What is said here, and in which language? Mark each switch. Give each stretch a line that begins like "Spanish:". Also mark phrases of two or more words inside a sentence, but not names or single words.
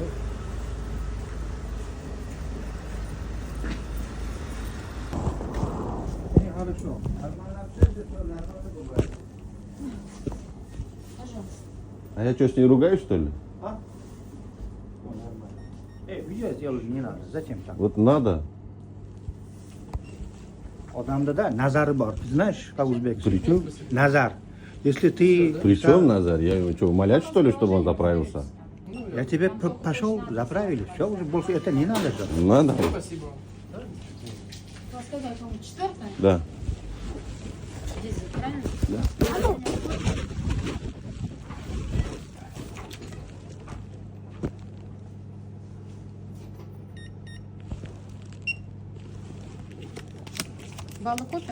Russian: Хорошо. Пожалуйста. А я что, с ней ругаюсь, что ли? Видео сделали, не надо. Зачем так? Вот надо.
Uzbek: Odamda da nazari bor.
Russian: Знаешь, как узбекский? При чем? Назар. Если ты... При чем Назар? Я его что, умолять, что ли, чтобы он заправился? Я тебе пошел, заправили. Все, уже больше это не надо. же. Надо. У вас какая колонка? 4-я? Да. Дизель, правильно? Баллы купим?